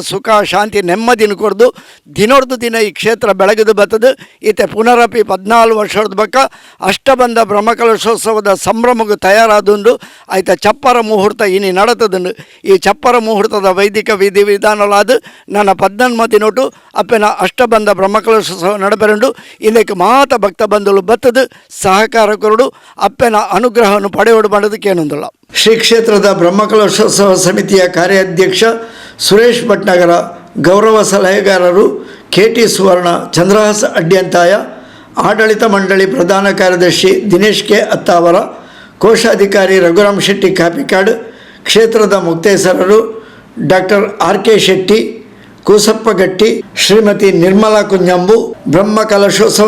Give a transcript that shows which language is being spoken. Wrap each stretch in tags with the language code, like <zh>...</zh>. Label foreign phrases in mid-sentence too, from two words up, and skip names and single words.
<tcy>ಸುಖ ಶಾಂತಿ ನೆಮ್ಮದಿನ ಕೊಡ್ದು ದಿನೋರ್ದು ದಿನ ಈ ಕ್ಷೇತ್ರ ಬೆಳಗದು ಬರ್ತದೆ ಈತೆ ಪುನರಪಿ 14 ವರ್ಷದ ಬಕ್ಕ ಅಷ್ಟಬಂಧ ಬ್ರಹ್ಮಕಲಶೋತ್ಸವದ ಸಂಭ್ರಮಗೂ ತಯಾರಾದೊಂದು ಆಯ್ತ ಚಪ್ಪರ ಮುಹೂರ್ತ ಇನಿ ನಡತದ ಈ ಚಪ್ಪರ ಮುಹೂರ್ತದ ವೈದಿಕ ವಿಧಿವಿಧಾನಲಾದ ನನ್ನ 14 ದಿನೋಟು ಅಪ್ಪನ ಅಷ್ಟಬಂಧ ಬ್ರಹ್ಮಕಲಶೋತ್ಸವ ನಡಬೆರಂಡು ಇದಕ್ಕೆ ಮಾತ ಭಕ್ತ ಬಂಧುಗಳು ಬತ್ತದು ಸಹಕಾರ ಕೊರಡು ಅಪ್ಪನ ಅನುಗ್ರಹವನ್ನು ಪಡೆಯೋಡು ಮಾಡೋದಕ್ಕೆ ಏನೊಂದಿಲ್ಲ.</tcy> <kn>ಶ್ರೀ ಕ್ಷೇತ್ರದ ಬ್ರಹ್ಮಕಲಶೋತ್ಸವ ಸಮಿತಿಯ ಕಾರ್ಯಾಧ್ಯಕ್ಷ ಸುರೇಶ್ ಭಟ್ನಗರ, ಗೌರವ ಸಲಹೆಗಾರರು KT ಸುವರ್ಣ, ಚಂದ್ರಹಾಸ ಅಡ್ಯಂತಾಯ, ಆಡಳಿತ ಮಂಡಳಿ ಪ್ರಧಾನ ಕಾರ್ಯದರ್ಶಿ ದಿನೇಶ್ K ಅತ್ತಾವರ, ಕೋಶಾಧಿಕಾರಿ ರಘುರಾಮ್ ಶೆಟ್ಟಿ ಕಾಪಿಕಾಡ್, ಕ್ಷೇತ್ರದ ಮುಕ್ತೇಸರರು ಡಾಕ್ಟರ್ RK ಶೆಟ್ಟಿ, ಕೂಸಪ್ಪ ಗಟ್ಟಿ, ಶ್ರೀಮತಿ ನಿರ್ಮಲಾ ಕುಂಜಂಬು, ಬ್ರಹ್ಮಕಲಶೋತ್ಸವ</kn>